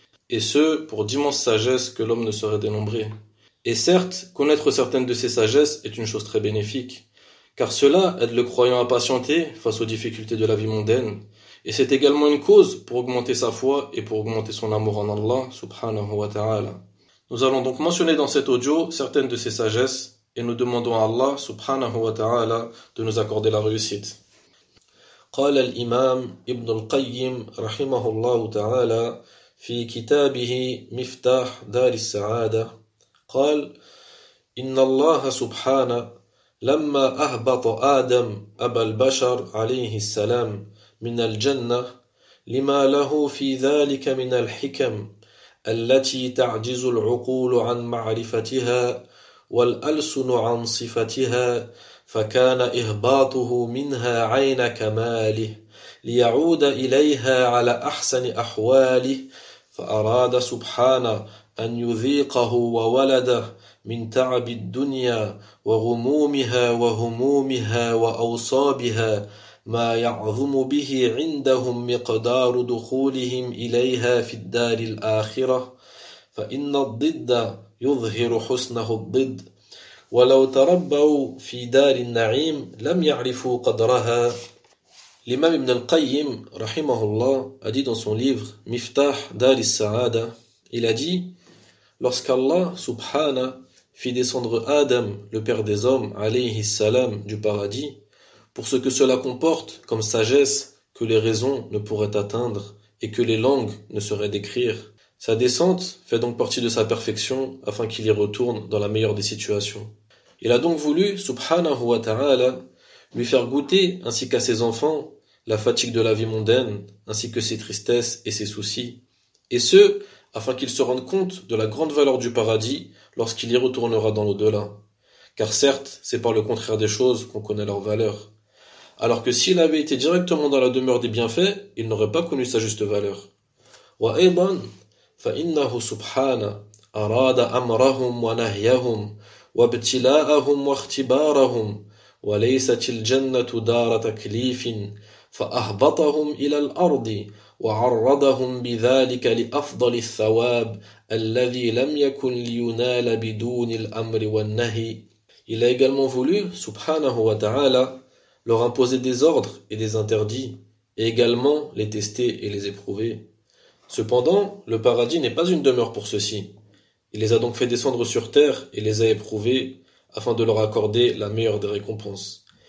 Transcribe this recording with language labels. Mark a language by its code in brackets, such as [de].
[fr] Et ce, pour d'immenses sagesses que l'homme ne saurait dénombrer. Et certes, connaître certaines de ces sagesses est une chose très bénéfique, car cela aide le croyant à patienter face aux difficultés de la vie mondaine, et c'est également une cause pour augmenter sa foi et pour augmenter son amour en Allah subhanahu wa ta'ala. Nous allons donc mentionner dans cet audio certaines de ces sagesses, et nous demandons à Allah subhanahu wa ta'ala de nous accorder la réussite. [ar] قال الإمام ابن القيم رحمه الله تعالى في كتابه مفتاح دار السعادة قال إن الله سبحانه لما أهبط آدم أبا البشر عليه السلام من الجنة لما له في ذلك من الحكم التي تعجز العقول عن معرفتها والألسن عن صفتها فكان إهباطه منها عين كماله ليعود إليها على أحسن أحواله فأراد سبحانه أن يذيقه وولده من تعب الدنيا وغمومها وهمومها وأوصابها ما يعظم به عندهم مقدار دخولهم إليها في الدار الآخرة فإن الضد يظهر حسنه الضد ولو تربوا في دار النعيم لم يعرفوا قدرها. [fr] L'imam Ibn al-Qayyim, rahimahullah, a dit dans son livre Miftah Dar al-Sa'ada, il a dit: lorsqu'Allah subhana fit descendre Adam, le père des hommes, alayhi salam, du paradis, pour ce que cela comporte comme sagesse que les raisons ne pourraient atteindre et que les langues ne sauraient décrire, sa descente fait donc partie de sa perfection afin qu'il y retourne dans la meilleure des situations. Il a donc voulu, subhanahu wa ta'ala, lui faire goûter, ainsi qu'à ses enfants, la fatigue de la vie mondaine, ainsi que ses tristesses et ses soucis. Et ce, afin qu'il se rende compte de la grande valeur du paradis lorsqu'il y retournera dans l'au-delà. Car certes, c'est par le contraire des choses qu'on connaît leur valeur. Alors que s'il avait été directement dans la demeure des bienfaits, il n'aurait pas connu sa juste valeur. [ar] Wa aydan, فإنه سبحانه أراد أمرهم ونهيهم وابتلاءهم واختبارهم وليست الجنة دار تكليف فأهبطهم إلى الأرض وعرضهم بذلك لأفضل الثواب الذي لم يكن لينال بدون الأمر والنهي. [fr] Il a également voulu, subhanahu wa ta'ala, leur imposer des ordres et des interdits, et également les tester et les éprouver. Cependant, le paradis n'est pas une demeure pour ceux-ci. Il les a donc fait descendre sur terre et les a éprouvés afin de leur accorder la meilleure des récompenses.